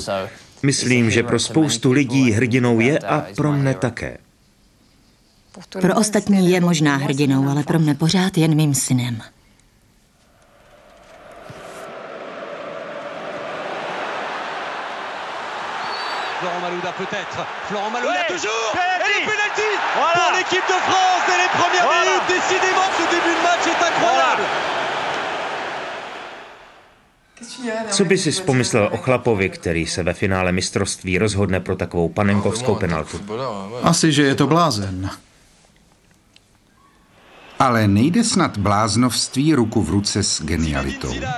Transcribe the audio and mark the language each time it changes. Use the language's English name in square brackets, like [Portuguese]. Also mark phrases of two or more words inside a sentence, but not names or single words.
[Czech] Myslím, že pro spoustu lidí hrdinou je a pro mne také. Pro ostatní je možná hrdinou, ale pro mne pořád jen mým synem. [French] Florent Malouda peut-être. Florent Malouda toujours. Et le penalty pour l'équipe de France dès les premières minutes. Décidément, ce début de match est incroyable. [Czech] Co by si pomyslel o chlapovi, který se ve finále mistrovství rozhodne pro takovou panenkovskou penaltu? Asi, že je to blázen. Ale nejde snad bláznovství ruku v ruce s genialitou.